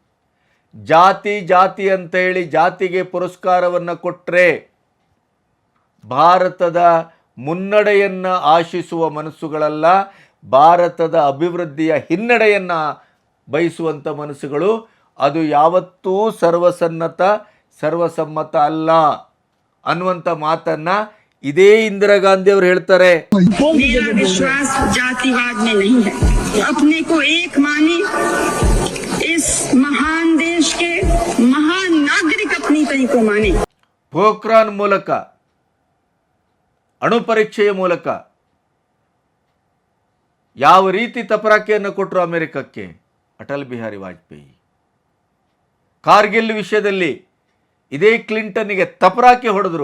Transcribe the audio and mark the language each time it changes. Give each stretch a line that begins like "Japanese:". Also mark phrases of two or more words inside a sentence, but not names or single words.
Kannada: ಜಾತಿ ಅಂತ ಹೇಳಿ ಜಾತಿಗೆ ಪುರಸ್ಕಾರವನ್ನು ಕೊಟ್ಟರೆ ಭಾರತದ ಮುನ್ನಡೆಯನ್ನು ಆಶಿಸುವ ಮನಸ್ಸುಗಳಲ್ಲ, ಭಾರತದ ಅಭಿವೃದ್ಧಿಯ ಹಿನ್ನಡೆಯನ್ನು ಬಯಸುವಂಥ ಮನಸ್ಸುಗಳು. ಅದು ಯಾವತ್ತೂ ಸರ್ವಸಮ್ಮತ ಅಲ್ಲ ಅನ್ನುವಂಥ ಮಾತನ್ನು ಇದೇ ಇಂದಿರಾ ಗಾಂಧಿ ಅವರು ಹೇಳ್ತಾರೆ.
Hindi: मेरा विश्वास जातिवाद में नहीं है. अपने को एक माने, इस महान देश के महान नागरिक अपनी कहीं को माने.
Kannada: ಪೋಖ್ರಾನ್ ಮೂಲಕ, ಅಣು ಪರೀಕ್ಷೆಯ ಮೂಲಕ ಯಾವ ರೀತಿ ತಪರಾಕಿಯನ್ನು ಕೊಟ್ಟರು ಅಮೆರಿಕಕ್ಕೆ ಅಟಲ್ ಬಿಹಾರಿ ವಾಜಪೇಯಿ. ಕಾರ್ಗಿಲ್ ವಿಷಯದಲ್ಲಿ ಇದೇ ಕ್ಲಿಂಟನ್ನಿಗೆ ತಪರಾಕಿ ಹೊಡೆದರು.